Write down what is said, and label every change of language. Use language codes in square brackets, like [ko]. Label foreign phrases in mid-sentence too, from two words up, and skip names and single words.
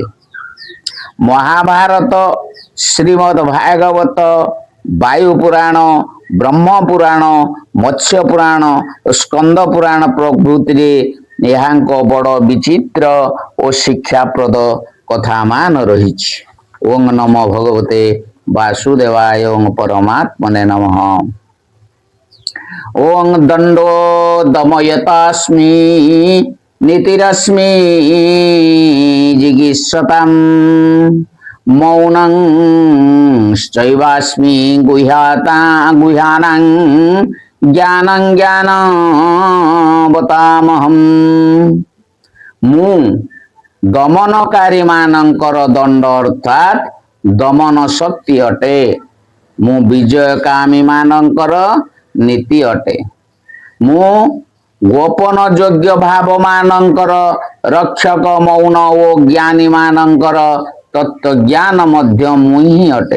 [or] ମହାଭାରତ, ଶ୍ରୀମଦ୍ ଭାଗବତ, ବାୟୁ ପୁରାଣ, ବ୍ରହ୍ମ ପୁରାଣ, ମତ୍ସ୍ୟ ପୁରାଣ ଓ ସ୍କନ୍ଦ ପୁରାଣ ପ୍ରଭୃତିରେ ଏହାଙ୍କ ବଡ଼ ବିଚିତ୍ର ଓ ଶିକ୍ଷାପ୍ରଦ କଥାମାନ ରହିଛି। [sa] ଓଂ ନମୋ ଭଗବତେ ବାସୁଦେବାୟ ଓଂ ପରମାତ୍ମନେ ନମଃ। ओं दंडो दमयतास्मि नीतिरस्मि जिगीषताम् मौनं चैवास्मि गुह्यानां ज्ञानं ज्ञानवतामहम्। [or] ମୁ ଦମନକାରୀ ମାନଙ୍କର ଦଣ୍ଡ ଅର୍ଥାତ ଦମନ ଶକ୍ତି ଅଟେ। ମୁ ବିଜୟକାମୀ ମାନଙ୍କର ନୀତି ଅଟେ। ମୁ ଗୋପନ ଯୋଗ୍ୟ ଭାବ ମାନଙ୍କର ରକ୍ଷକ, ମୌନ ଓ ଜ୍ଞାନୀ ମାନଙ୍କର ତତ୍ୱ ଜ୍ଞାନ ମଧ୍ୟ ମୁହି ଅଟେ।